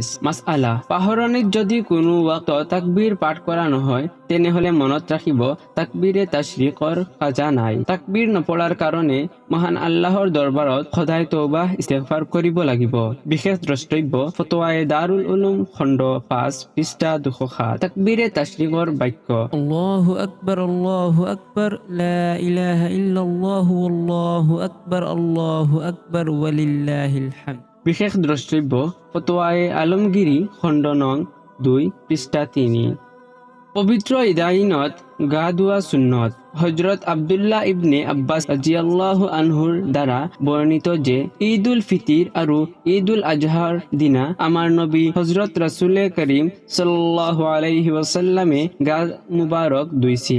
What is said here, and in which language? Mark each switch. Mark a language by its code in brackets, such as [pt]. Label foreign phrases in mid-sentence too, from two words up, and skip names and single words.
[as] মাসআলা, পাহৰণিত যদি কোনো ৱাক্তত তাকবীৰ পাঠ কৰা নহয়, তেনেহলে মনত ৰাখিব তাকবীৰে তাশৰিকৰ কাজা নাই। তাকবীৰ নপঢ়াৰ কাৰণে মহান আল্লাহৰ দৰবাৰত সদায় তওবাহ ইস্তিগফাৰ কৰিব লাগিব। বিশেষ দ্ৰষ্টব্য, ফতৱায়ে দাৰুল উলুম খণ্ড 5 পৃষ্ঠা 207। তাকবীৰে তাশৰিকৰ বাক্য: [ar] الله أكبر، لا إله إلا الله الله أكبر ولله الحمد. [as] বিশেষ দ্ৰষ্টব্য, ফতৱায়ে আলমগিৰি খণ্ড নং 2 পৃষ্ঠা 3। পবিত্ৰ ইদাইনত গা ধোৱা সুন্নত। হযৰত আব্দুল্লাহ ইবনে আব্বাস [ar] رضي الله عنه [as] দ্বাৰা বৰ্ণিত যে ঈদুল ফিতিৰ আৰু ঈদুল আজহাৰ দিনা আমাৰ নবী হযৰত ৰাসূলে কাৰীম [ar] صلى الله عليه وسلم [as] গা মুবাৰক ধুইছিল।